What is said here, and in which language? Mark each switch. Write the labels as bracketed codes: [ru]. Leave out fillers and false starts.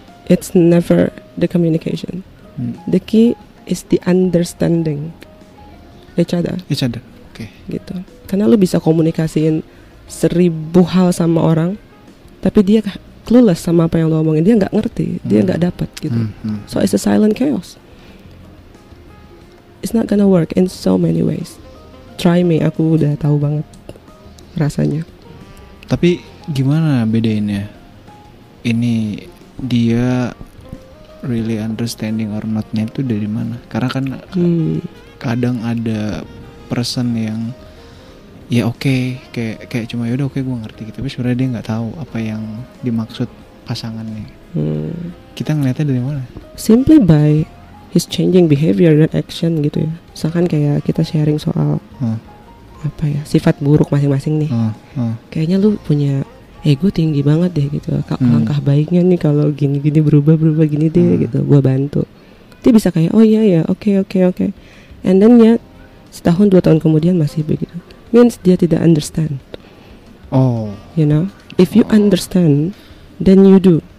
[en] It's never the communication. The key is the understanding each other. [id] Oke. Gitu. Karena lo bisa komunikasiin 1000 hal sama orang, tapi dia clueless sama apa yang lo omongin. Dia nggak ngerti, dia nggak dapat gitu. [en] So it's a silent chaos. It's not gonna work in so many ways. Try me, [id] aku udah tahu banget rasanya. Tapi gimana bedainnya? Ini dia [en] really understanding or not- [id] nya itu dari mana? Karena kan kadang ada person yang ya oke, kayak cuma yaudah oke, gue ngerti gitu, tapi sebenarnya dia nggak tahu apa yang dimaksud pasangannya. Kita ngeliatnya dari mana? [en] Simply by his changing behavior [id] dan [en] action gitu ya. [id] Misalkan kayak kita sharing soal apa ya, sifat buruk masing-masing nih. Kayaknya lu punya ego tinggi banget deh gitu. Langkah baiknya nih kalau gini-gini berubah gini deh gitu. Gua bantu. Dia bisa kayak oh iya ya, oke. [en] And then [id] ya setahun 2 tahun kemudian masih begitu. Means dia tidak understand. [en] You know, if you understand, then you do.